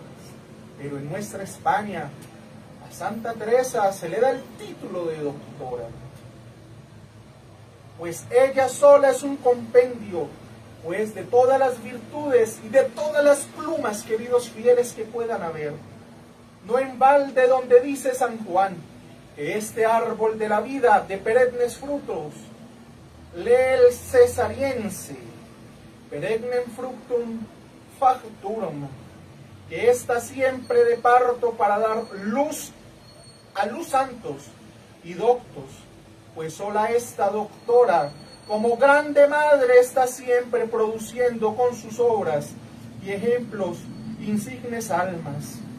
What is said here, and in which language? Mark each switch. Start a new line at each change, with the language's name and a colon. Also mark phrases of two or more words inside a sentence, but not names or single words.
Spanish: Pero en nuestra España, a Santa Teresa se le da el título de doctora, pues ella sola es un compendio, pues de todas las virtudes y de todas las plumas, queridos fieles, que puedan haber. No en balde donde dice San Juan, que este árbol de la vida de perennes frutos, lee el cesariense,
Latin: perennem fructum facturum,
Spanish: que está siempre de parto para dar luz a los santos y doctos, pues sola esta doctora, como grande madre, está siempre produciendo con sus obras y ejemplos insignes almas.